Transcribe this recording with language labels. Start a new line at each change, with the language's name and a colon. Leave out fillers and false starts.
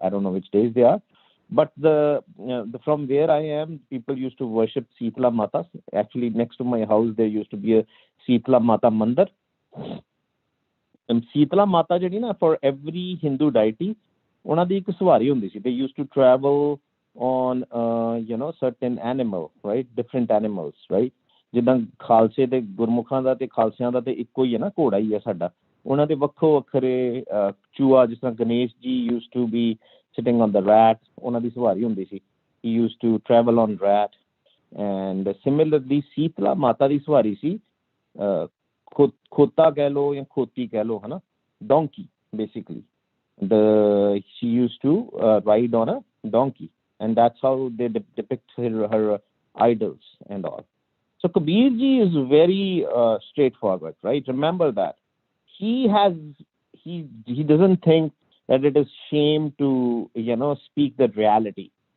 English: I don't know which days they are, but from where I am, people used to worship Sitla Mata. Actually, next to my house there used to be a Sitla Mata mandir.
Punjabi: And Sitla Mata ਜਿਹੜੀ ਨਾ,
English: for every Hindu deity
Punjabi: ਉਹਨਾਂ ਦੀ ਇੱਕ ਸਵਾਰੀ ਹੁੰਦੀ ਸੀ.
English: they used to travel on certain animal, right? different animals, right?
Punjabi: ਜਿੱਦਾਂ ਖਾਲਸੇ ਤੇ ਗੁਰਮੁਖਾਂ ਦਾ ਤੇ ਖਾਲਸਿਆਂ ਦਾ ਤੇ ਇੱਕੋ ਹੀ ਹੈ ਨਾ, ਘੋੜਾ ਹੀ ਹੈ ਸਾਡਾ. ਉਹਨਾਂ ਦੇ ਵੱਖੋ ਵੱਖਰੇ ਚੂਹਾ, ਜਿਸ ਤਰ੍ਹਾਂ Ganesh ji
English: used to be sitting on the rat,
Punjabi: ਉਹਨਾਂ ਦੀ ਸਵਾਰੀ ਹੁੰਦੀ ਸੀ.
English: he used to travel on rat. and similarly
Punjabi: Sheetla ਮਾਤਾ ਦੀ ਸਵਾਰੀ ਸੀ ਖੋਤਾ ਕਹਿ ਲਓ ਜਾਂ ਖੋਤੀ ਕਹਿ ਲਓ, ਹਨਾ,
English: donkey basically. she used to ride on a donkey, and that's how they depict her idols and all. So Kabir ji is very straightforward, right? Remember that he doesn't think that it is shame to speak the reality.